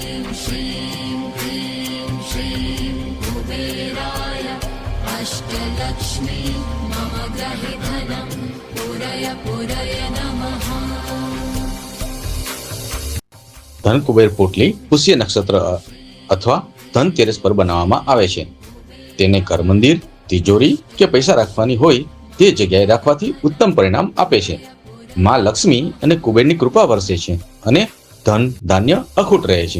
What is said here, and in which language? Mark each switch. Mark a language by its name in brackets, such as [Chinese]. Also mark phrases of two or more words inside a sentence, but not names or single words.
[Sanskrit] श्रीं क्लीं श्रीं कुबेराय अष्टलक्ष्मी मम गृहे धनं पुरय पुरय नमः। [Gujarati] ધન કુબેર પોટલી પુષ્ય નક્ષત્ર અથવા ધનતેરસ પર બનાવવામાં આવે છે. તેને ઘર મંદિર, તિજોરી કે પૈસા રાખવાની હોય તે જગ્યાએ રાખવાથી ઉત્તમ પરિણામ આપે છે. માં લક્ષ્મી અને કુબેરની કૃપા વરસે છે અને ધન ધાન્ય અખૂટ રહે છે.